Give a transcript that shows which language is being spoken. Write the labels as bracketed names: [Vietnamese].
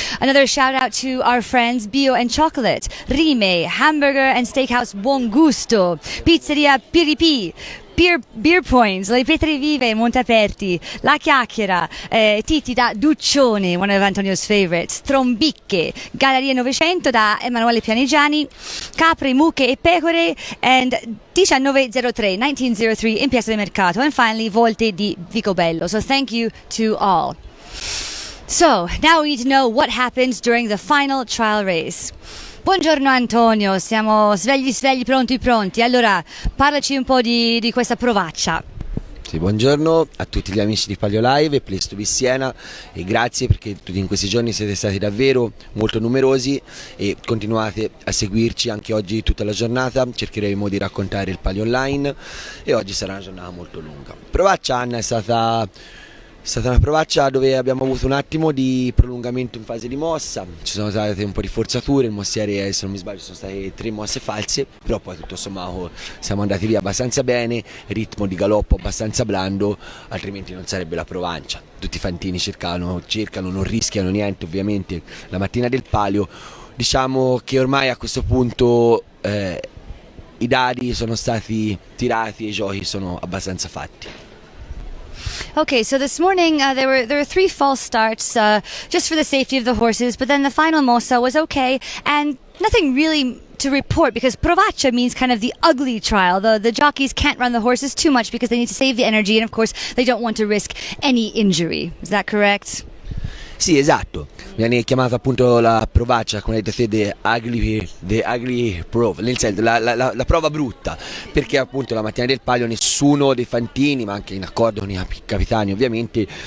[English] Another shout out to our friends Bio and Chocolate, Rime, Hamburger and Steakhouse Buon Gusto, Pizzeria Piripi, Beer Points, Le Pietre Vive in Montaperti, La Chiacchiera, Titi da Duccione, one of Antonio's favorites, Trombicche, Galleria Novecento da Emanuele Pianigiani, Capri, Mucche e Pecore, and 1903 in Piazza del Mercato, and finally Volte di Vicobello. So thank you to all. So now we need to know what happened during the final trial race. [Italian] Buongiorno Antonio, siamo svegli, pronti. Allora, parlaci un po' di questa Provaccia. Sì, buongiorno a tutti gli amici di paliolive e Place to be Siena, e grazie perché tutti in questi giorni siete stati davvero molto numerosi e continuate a seguirci anche oggi tutta la giornata. Cercheremo di raccontare il Palio online e oggi sarà una giornata molto lunga. Provaccia, Anna, è stata una provaccia dove abbiamo avuto un attimo di prolungamento in fase di mossa, ci sono state un po' di forzature, il mossiere, se non mi sbaglio, sono state 3 mosse false, però poi tutto sommato siamo andati via abbastanza bene, ritmo di galoppo abbastanza blando, altrimenti non sarebbe la Provaccia. Tutti i fantini cercano, non rischiano niente ovviamente la mattina del Palio. Diciamo che ormai a questo punto i dadi sono stati tirati e i giochi sono abbastanza fatti. [English] Okay, so this morning there were 3 false starts just for the safety of the horses, but then the final mossa was okay, and nothing really to report because Provaccia means kind of the ugly trial. The jockeys can't run the horses too much because they need to save the energy, and of course they don't want to risk any injury. Is that correct? [Italian] Sì, esatto, viene chiamata appunto la Provaccia, come avete detto, [English] the ugly prove, [Italian] nel senso la prova brutta, perché appunto la mattina del Palio nessuno dei fantini, ma anche in accordo con i capitani ovviamente,